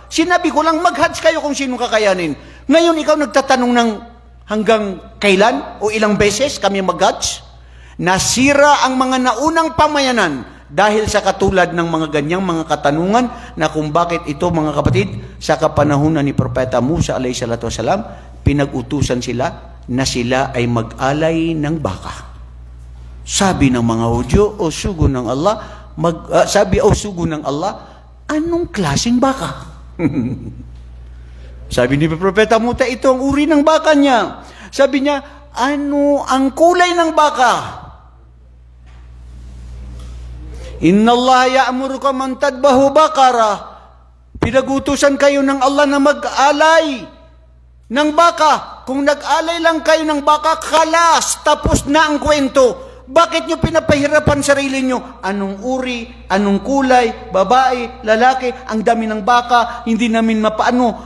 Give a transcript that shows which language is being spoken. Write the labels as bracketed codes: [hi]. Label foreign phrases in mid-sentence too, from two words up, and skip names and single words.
[tl] Sinabi ko lang, mag-hajj kayo kung sinong kakayanin. Ngayon, ikaw nagtatanong ng hanggang kailan o ilang beses kami mag-hajj? Nasira ang mga naunang pamayanan dahil sa katulad ng mga ganyang mga katanungan na kung bakit ito, mga kapatid, sa kapanahunan ni Propeta Musa [ar] عليه الصلاة والسلام, [tl] pinag-utusan sila na sila ay mag-alay ng baka. Sabi ng mga Hudyo, o sugo ng Allah, sugo ng Allah, anong klaseng baka? Sabi ni Propeta Musa, ito ang uri ng baka niya. Sabi niya, ano ang kulay ng baka? [ar] إن الله يأمرك من تذبح بقرة. [tl] Pinagutusan kayo ng Allah na mag-alay ng baka. Kung nag-alay lang kayo ng baka, kalas, tapos na ang kwento. Bakit nyo pinapahirapan sarili nyo? Anong uri, anong kulay, babae, lalaki, ang dami ng baka, hindi namin mapaano.